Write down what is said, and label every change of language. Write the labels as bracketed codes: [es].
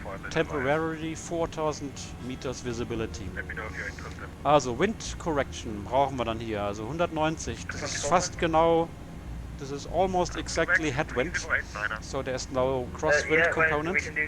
[en] Temporarily 4000 meters visibility. [de] Also Wind Correction brauchen wir dann hier. Also 190. Das ist fast genau. [en] This is almost exactly headwind. So there's no crosswind component.